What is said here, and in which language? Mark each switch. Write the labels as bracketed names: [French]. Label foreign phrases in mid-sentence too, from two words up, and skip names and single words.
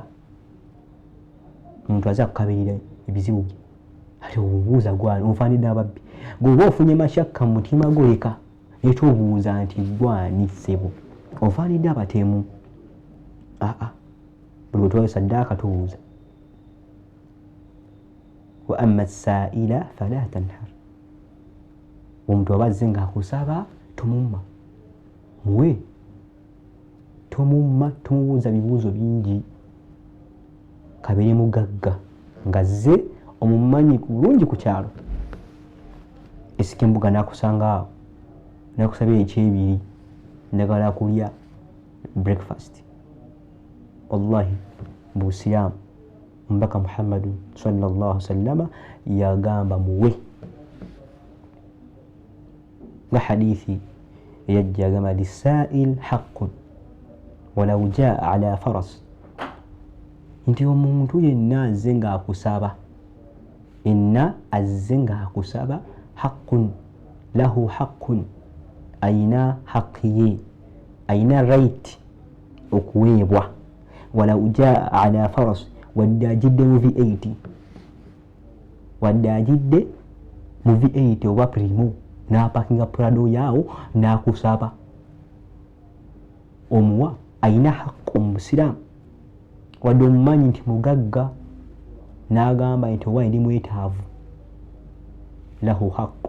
[Ganda] Omuntu aza kukabirira ebizibu bye ate obuuza gwani? Onfaanidde ababbi? Gwe oba ofunye masyakka mu mutima gwo leka naye tobuuza nti gwani ssebo? Onfaanidde abatemu? Buli bwe tuwaayo saddaaka tubuuza. [Arabic] وأما السائل فلا تنهر. [Ganda] Omuntu aba azze ng'akusaba tomumma, muwe. Tomumma, tumubuuza bibuuzo bingi. Kabeere mugagga ng'azze omumanyi bulungi ku kyalo. Esika embuga n'akusanga awo n'akusabira ekyebiri ndagala kulya breakfast. Wallahi mu Busiraamu Omubaka Muhammadu [Arabic] صلى الله عليه وسلم [Ganda] yagamba muwe. Nga hadithi yajja agamba [Arabic] للسائل حق ولو جاء على فرس, [Ganda] nti omuntu yenna azze ng'akusaba, [Arabic] حق له حق, [Ganda] ayina haqqi ye, ayina right okuweebwa. [Arabic] ولو جاء على فرس, [Ganda] wadde ajidde mu V8, wadde ajidde mu V8 oba Primo n'apakinga Prado yaawo n'akusaba, omuwa. Ayina haqqu Omusiraamu. Wadde omumanyi nti mugagga n'agamba nti owa ndi mwetaavu, [Arabic] له حق.